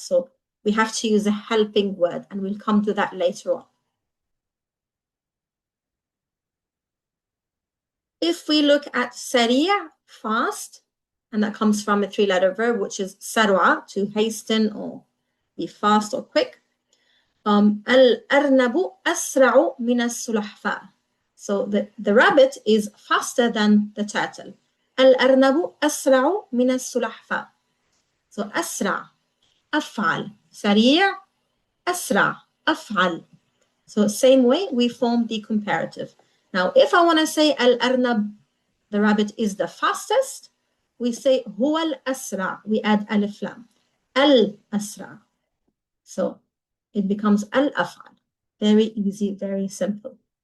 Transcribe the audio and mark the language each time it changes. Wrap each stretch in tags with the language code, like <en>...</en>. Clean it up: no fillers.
<en>So we have to use a helping word, and we'll come to that later on. If we look at سريع, fast, and that comes from a three-letter verb, which is سرع, to hasten or be fast or quick.</en> <ar>الأرنب أسرع من السلحفاة.</ar> <en>So the rabbit is faster than the turtle.</en> <ar>الأرنب أسرع من السلحفاة. So أسرع, أفعل, سريع, أسرع, أفعل.</ar> <en>So same way we form the comparative. Now if I want to say الأرنب, the rabbit is the fastest, we say</en> <ar>هو الأسرع.</ar> <en>We add ألف لام. الأسرع. So it becomes al-af'al. Very easy, very simple.</en>